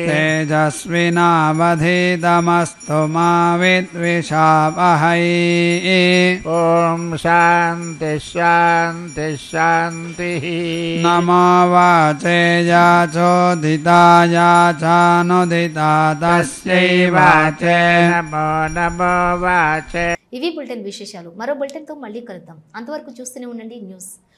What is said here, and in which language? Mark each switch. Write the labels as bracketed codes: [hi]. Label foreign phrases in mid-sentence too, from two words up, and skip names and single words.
[sa] तेजस्विनावधीतमस्तु मा विद्विषावहै ॐ शान्ति शान्ति शान्तिः नमो वाचे याचोदिताया चानुदिता तस्यै वाचे नमो नमो वाचे [te] ఇవి బులెటిన్ విశేషాలు. మరో బులెటిన్తో మళ్ళీ కలుద్దాం. అంతవరకు చూస్తూనే ఉండండి న్యూస్.